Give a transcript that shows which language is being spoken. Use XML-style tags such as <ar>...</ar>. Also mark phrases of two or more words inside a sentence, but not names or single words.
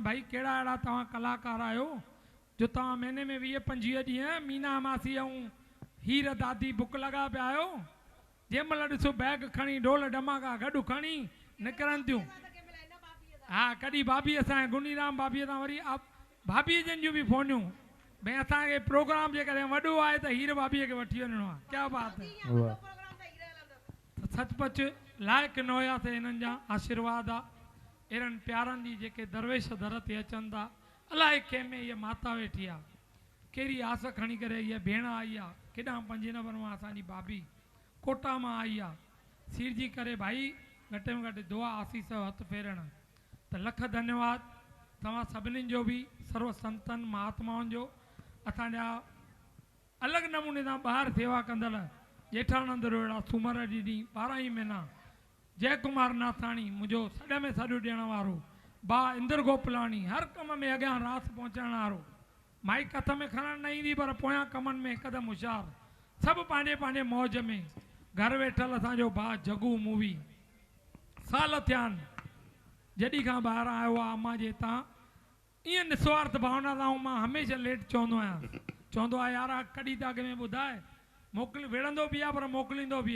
<sd>भाई कहिड़ा अहिड़ा तव्हां कलाकार आहियो जो तव्हां महीने में 20-25 ॾींहं मीना मासी ऐं हीर दादी बुक लॻा पिया आहियो जंहिं महिल ॾिसो बैग खणी ढोल ढमाका गॾु खणी निकिरनि थियूं हा कॾहिं भाभी असांजे गुनीराम भाभीअ सां वरी भाभीअ जन जूं बि फ़ोनियूं भई असांखे प्रोग्राम जेकॾहिं वॾो आहे त हीर भाभीअ खे वठी वञिणो आहे</sd> <hi>क्या बात है</hi> <sd>सचपच लाइक़ु न हुयासीं हिननि जा आशीर्वाद आहे अहिड़नि प्यारनि जी जेके दरवेश दर ते अचनि था अलाए कंहिंमें हीअ माता वेठी आहे कहिड़ी आस खणी करे हीअ भेण आई आहे केॾां 5 नंबर मां असांजी भाभी कोटा मां आई आहे सीरजी करे भाई घटि में घटि दुआ आसीस हथ फेरण त लख धन्यवाद तव्हां सभिनीनि जो बि सर्व संतनि महात्माउनि जो असांजा अलॻि नमूने सां ॿाहिरि सेवा कंदड़ जेठानंद रोहिड़ा सूमर ॾींहुं 12 ई महीना जय कुमार नाथाणी मुंहिंजो सॾ में सॾु ॾियण वारो बा इंद्र गोपलाणी हर कम में अॻियां रास पहुचाइण वारो माइक हथ में खणण न ईंदी पर पोयां कमनि में हिकदमि होशियारु सभु पंहिंजे पंहिंजे मौज में घर वेठल असांजो भाउ जगू मूवी साल थिया आहिनि जॾहिं खां ॿाहिरि आयो आहे अम्मा जे हितां ईअं निस्वार्थ भावना सां मां हमेशह लेट चवंदो आहियां चवंदो आहे यार कॾहिं त अॻ में ॿुधाए मोकिल विढ़ंदो बि आहे पर मोकिलींदो बि</sd>